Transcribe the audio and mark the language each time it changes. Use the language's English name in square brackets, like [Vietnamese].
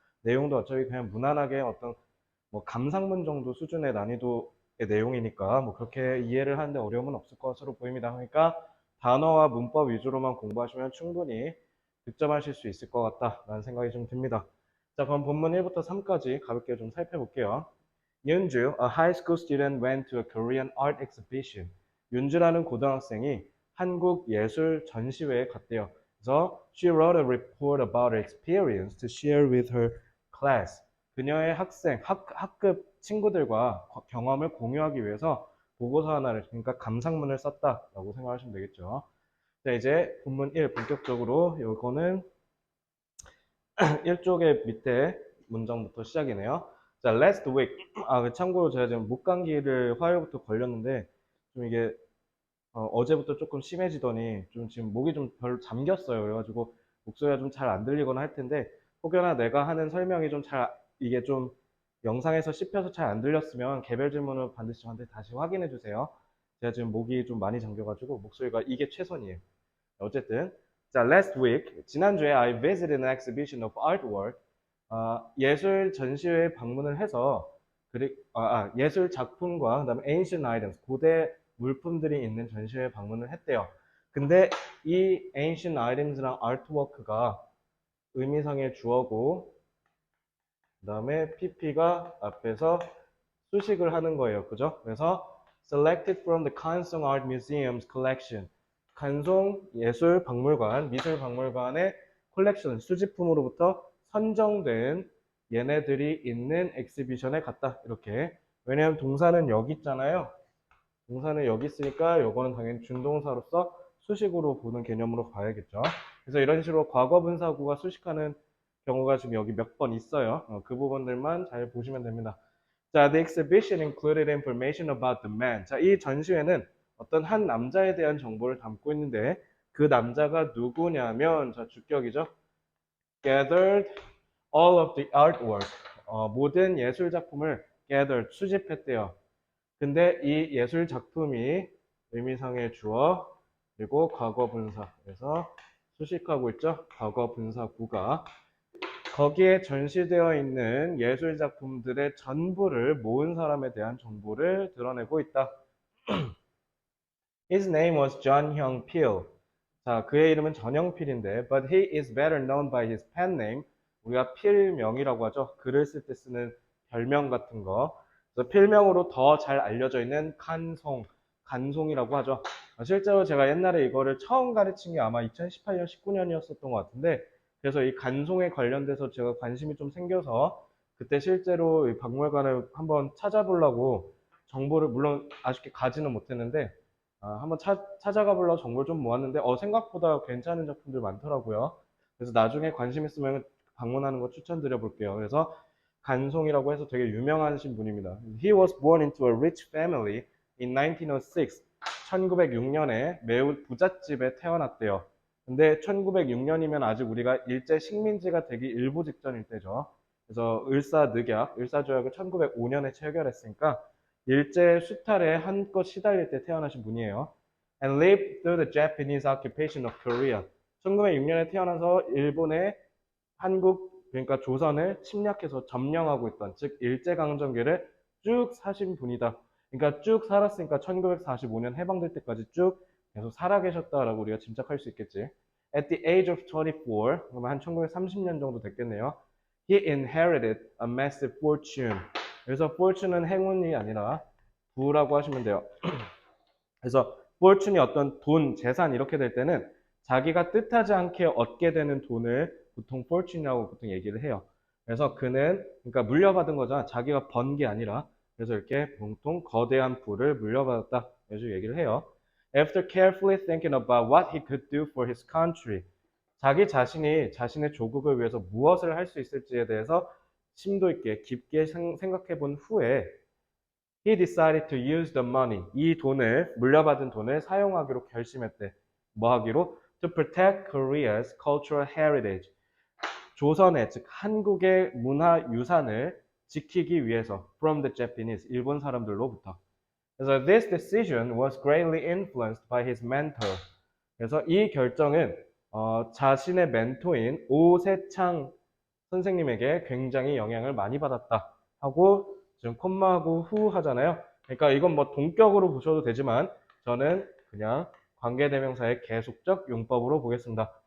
[Korean] 내용도 어차피 그냥 무난하게 어떤 뭐 감상문 정도 수준의 난이도의 내용이니까 뭐 그렇게 이해를 하는데 어려움은 없을 것으로 보입니다. 그러니까 단어와 문법 위주로만 공부하시면 충분히 득점하실 수 있을 것 같다라는 생각이 좀 듭니다. 자, 그럼 본문 1부터 3까지 가볍게 좀 살펴볼게요. [English] 윤주, a high school student went to a Korean art exhibition. [Korean] 윤주라는 고등학생이 한국 예술 전시회에 갔대요. 그래서 [English] she wrote a report about her experience to share with her class. [Korean] 그녀의 학급 친구들과 경험을 공유하기 위해서 보고서 하나를, 그러니까 감상문을 썼다라고 생각하시면 되겠죠. 자, 이제 본문 1 본격적으로 요거는 1쪽의 밑에 문장부터 시작이네요. [English] 자, last week. [Korean] 참고로 제가 지금 목감기를 화요일부터 걸렸는데 좀 이게 제부터 조금 심해지더니 좀 지금 목이 좀 별로 잠겼어요. 그래가지고 목소리가 좀 잘 안 들리거나 할 텐데 혹여나 내가 하는 설명이 좀 이게 좀 영상에서 씹혀서 잘 안 들렸으면 개별 질문을 반드시 저한테 다시 확인해 주세요. 제가 지금 목이 좀 많이 잠겨가지고 목소리가 이게 최선이에요. 어쨌든 자, [English] last week [Korean] 지난주에 [English] I visited an exhibition of artwork. [Korean] 예술 전시회에 방문을 해서 예술 작품과 그다음에 [English] ancient items [Korean] 고대 물품들이 있는 전시회에 방문을 했대요. 근데 이 ancient items랑 artwork가 의미상의 주어고 그다음에 pp가 앞에서 수식을 하는 거예요. 그죠? 그래서 [English] selected from the Kansong Art Museum's collection. [Korean] 간송 예술박물관, 미술박물관의 컬렉션, 수집품으로부터 선정된 얘네들이 있는 엑시비션에 갔다. 이렇게. 왜냐하면 동사는 여기 있잖아요. 동사는 여기 있으니까 요거는 당연히 준동사로서 수식으로 보는 개념으로 봐야겠죠. 그래서 이런 식으로 과거분사구가 수식하는 경우가 지금 여기 몇 번 있어요. 그 부분들만 잘 보시면 됩니다. [English] 자, the exhibition included information about the man. [Korean] 자, 이 전시회는 어떤 한 남자에 대한 정보를 담고 있는데 그 남자가 누구냐면 자, 주격이죠. [English] gathered all of the artwork. [Korean] 모든 예술 작품을 gathered 수집했대요. 근데 이 예술 작품이 의미상의 주어 그리고 과거 분사 그래서 수식하고 있죠. 과거 분사구가 거기에 전시되어 있는 예술 작품들의 전부를 모은 사람에 대한 정보를 드러내고 있다. [English] His name was John Hyung Pil. [Korean] 자, 그의 이름은 전형필인데, [English] but he is better known by his pen name. [Korean] 우리가 필명이라고 하죠. 글을 쓸 때 쓰는 별명 같은 거. 그래서 필명으로 더 잘 알려져 있는 간송이라고 하죠. 실제로 제가 옛날에 이거를 처음 가르친 게 아마 2018년, 19년이었었던 것 같은데, 그래서 이 간송에 관련돼서 제가 관심이 좀 생겨서 그때 실제로 이 박물관을 한번 찾아보려고 정보를 물론 아쉽게 가지는 못했는데 한번 찾아가 보려고 정보를 좀 모았는데 생각보다 괜찮은 작품들 많더라고요. 그래서 나중에 관심 있으면 방문하는 거 추천드려 볼게요. 그래서 간송이라고 해서 되게 유명하신 분입니다. [English] He was born into a rich family in 1906. [Korean] 1906년에 매우 부잣집에 태어났대요. 근데 1906년이면 아직 우리가 일제 식민지가 되기 일부 직전일 때죠. 그래서 을사조약을 1905년에 체결했으니까 일제 수탈에 한껏 시달릴 때 태어나신 분이에요. [English] And lived through the Japanese occupation of Korea. [Korean] 1906년에 태어나서 일본의 그러니까 조선을 침략해서 점령하고 있던, 즉 일제강점기를 쭉 사신 분이다. 그러니까 쭉 살았으니까 1945년 해방될 때까지 쭉 계속 살아계셨다라고 우리가 짐작할 수 있겠지. [English] At the age of 24, [Korean] 그러면 한 1930년 정도 됐겠네요. [English] He inherited a massive fortune. [Korean] 그래서 fortune은 행운이 아니라 부라고 하시면 돼요. 그래서 fortune이 어떤 돈, 재산 이렇게 될 때는 자기가 뜻하지 않게 얻게 되는 돈을 보통 fortune이라고 보통 얘기를 해요. 그래서 그는 그러니까 물려받은 거잖아. 자기가 번 게 아니라 그래서 이렇게 보통 거대한 부를 물려받았다. 이렇게 얘기를 해요. [English] After carefully thinking about what he could do for his country, [Korean] 자기 자신이 자신의 조국을 위해서 무엇을 할 수 있을지에 대해서 심도 있게 깊게 생각해 본 후에 [English] He decided to use the money. [Korean] 이 돈을, 물려받은 돈을 사용하기로 결심했대. 뭐 하기로? [English] To protect Korea's cultural heritage. [Korean] 조선의, 즉 한국의 문화 유산을 지키기 위해서 [English] from the Japanese, [Korean] 일본 사람들로부터. 그래서 [English] this decision was greatly influenced by his mentor. [Korean] 그래서 이 결정은 자신의 멘토인 오세창 선생님에게 굉장히 영향을 많이 받았다 하고 지금 콤마하고 후 하잖아요. 그러니까 이건 뭐 동격으로 보셔도 되지만 저는 그냥 관계대명사의 계속적 용법으로 보겠습니다.